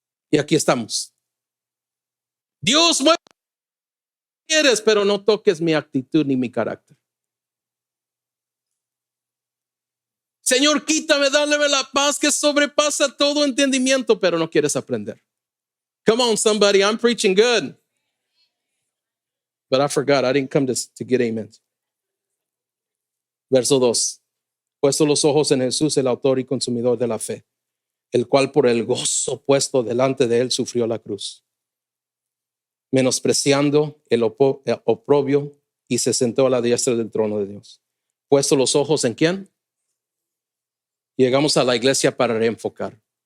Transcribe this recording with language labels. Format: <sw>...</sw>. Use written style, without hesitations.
<es>Y aquí estamos. Dios, mueve, quieres, pero no toques mi actitud ni mi carácter. Señor, quítame, dale la paz que sobrepasa todo entendimiento, pero no quieres aprender.</es> <en>Come on, somebody, I'm preaching good. But I forgot, I didn't come to get amen.</en> <es>Verso 2. Puesto los ojos en Jesús, el autor y consumidor de la fe, el cual por el gozo puesto delante de él sufrió la cruz, menospreciando el oprobio, y se sentó a la diestra del trono de Dios. Puesto los ojos en ¿quién? Llegamos a la iglesia para reenfocar.</es>